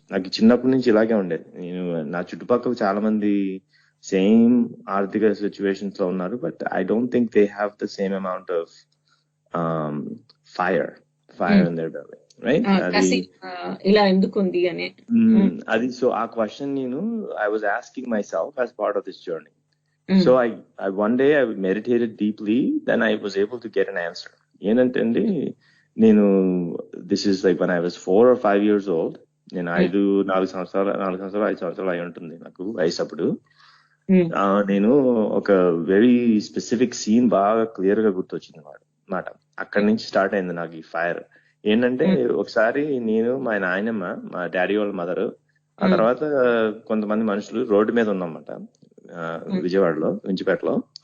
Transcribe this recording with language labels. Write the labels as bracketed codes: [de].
[te] నాకు చిన్నప్పటి నుంచి ఇలాగే ఉండేది. నేను నా చుట్టుపక్కల చాలా మంది సేమ్ ఆర్థిక సిచ్యువేషన్స్ లో ఉన్నారు, [en] But I don't think they have the same amount of fire in their belly, right? [te] అది ఇలా ఎందుకుంది అని అది సో ఆ క్వశ్చన్ నేను [en] I was asking myself as part of this journey. So I one day I meditated deeply, then I was able to get an answer. [te] ఏంటంటే అండి, నేను [en] This is like when I was 4 or 5 years old. [te] నేను 4 సంవత్సరాలు 5 సంవత్సరాలు అయి ఉంటుంది నాకు వయసు అప్పుడు. నేను ఒక వెరీ స్పెసిఫిక్ సీన్ బాగా క్లియర్ గా గుర్తొచ్చింది మాట. అక్కడి నుంచి స్టార్ట్ అయింది నాకు ఈ ఫైర్. ఏంటంటే ఒకసారి నేను మా నాయనమ్మ, మా డాడీ వాళ్ళ మదర్, ఆ తర్వాత కొంతమంది మనుషులు రోడ్డు మీద ఉన్నామన్నమాట, విజయవాడలో, వించిపేటలో.